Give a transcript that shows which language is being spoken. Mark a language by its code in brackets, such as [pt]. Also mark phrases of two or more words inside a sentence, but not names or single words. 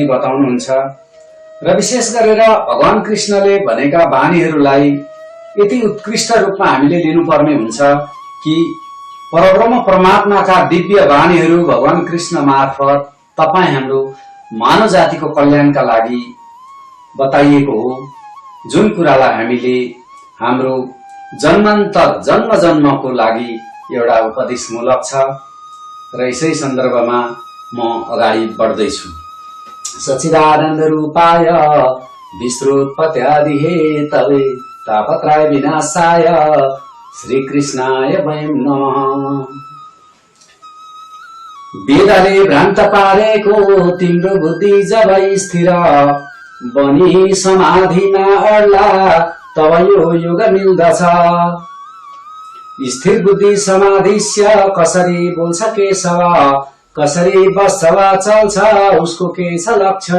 [ne] बताउनुहुन्छ र विशेष गरेर भगवान कृष्णले भनेका वाणीहरूलाई यति उत्कृष्ट रूपमा हामीले लिनुपर्ने हुन्छ कि परब्रह्म परमात्माका दिव्य वाणीहरू भगवान कृष्ण मार्फत तपाई हाम्रो मानव जातिको कल्याणका लागि बताइएको हो जुन कुरालाई हामीले हाम्रो जन्मान्तर जन्म जन्मको लागि एउटा उपदेशमूलक छ र यसै सन्दर्भमा म अगाडि बढ्दैछु। [sa] सच्चिदानन्द रूपाय विश्वोत्पत्त्यादि हेतवे तापत्रय विनाशाय श्री कृष्णाय वयं नमः। [ne] वेदले भ्रान्त पारेको तिम्रो बुद्धि जब स्थिर बनी समाधिमा अड्ला तब यो युग मिल्दछ। स्थिर बुद्धि समाधिस्य कसरी बोल्छ केशव कसरी बस्छ वा चल्छ उसको के छ लक्षण।